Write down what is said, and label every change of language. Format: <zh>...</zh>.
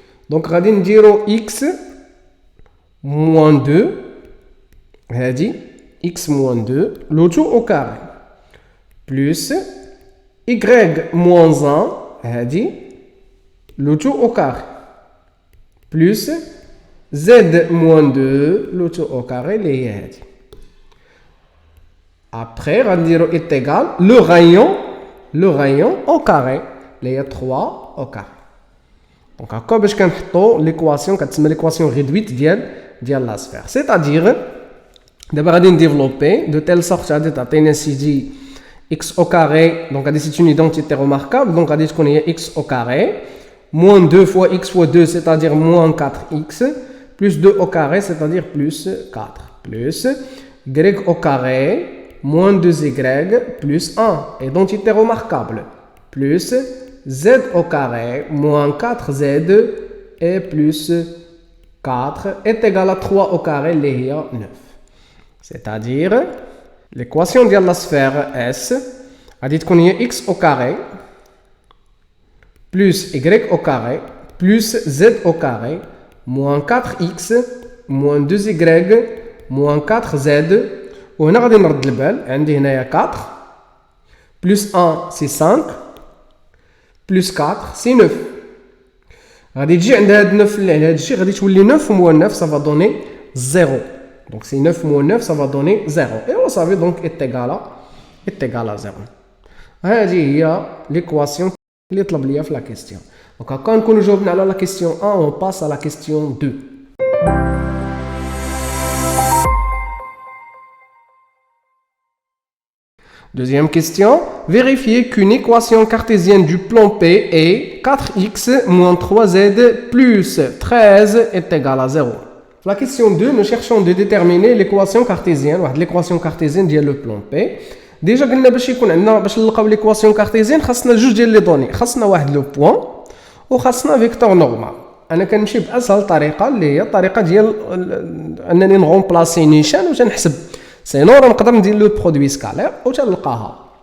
<ar>دونك غادي نديرو x موان 2 هادي x موان 2 لو تو او كاري بلس y موان 1 هادي لو تو او كاري</ar> <fr>plus z moins 2 le tout au carré</fr> <ar>اللي هي هذه.</ar> <fr>Après</fr> <ar>غنديرو</ar> <fr>est égal le rayon au carré</fr> <ar>اللي هي</ar> <fr>3 au carré.</fr> <ar>Donc هكا باش كنحطو ليكواسيون كتسمى ليكواسيون ريدويت ديال لا سفير.</ar> <fr>C'est-à-dire</fr> <ar>دابا غادي نديفلوبي دو تيل سورت غادي تعطينا سيدي x au carré.</ar> <fr>Donc غادي c'est une identité remarquable. Donc غادي تكون هي x au carré moins 2 fois x fois 2, c'est-à-dire moins 4x, plus 2 au carré, c'est-à-dire plus 4, plus y au carré, moins 2y, plus 1, identité remarquable, plus z au carré, moins 4z, et plus 4, est égal à 3 au carré, les 9. C'est-à-dire, l'équation de la sphère S, a dit qu'on y a x au carré, plus y au carré, plus z au carré, moins 4x, moins 2y, moins 4z.</fr> <ar>وهنا غادي نرد البال، عندي هنايا</ar> <fr>4 plus 1 c'est 5 plus 4 c'est 9.</fr> <ar>غادي تجي عند هاد 9 اللي على هاد الشيء غادي تولي</ar> <fr>9 moins 9 ça va donner 0. Donc c'est 9 moins 9 ça va donner 0. Et on savait donc est égal à 0.</fr> <ar>هذه هي l'équation اللي طلب ليا في لا كيستيون. دونك هكا نكونوا جاوبنا على لا كيستيون 1 و باس على لا كيستيون 2.</ar> <fr>Deuxième question, vérifiez qu'une équation cartésienne du plan P est 4x moins 3z plus 13 est égal à 0. La question 2, nous cherchons de déterminer l'équation cartésienne, l'équation cartésienne ديال le plan P.</fr> <ar>ديجا قلنا باش يكون عندنا باش نلقاو ليكواسيون كارتيزيان خاصنا جوج ديال لي دوني، خاصنا واحد لو بوين وخاصنا فيكتور نورمال. انا كنمشي باسهل طريقه اللي هي الطريقه ديال انني نغومبلاسي نيشان وتنحسب سينو راه نقدر ندير لو برودوي سكالير وتنلقاها.</ar>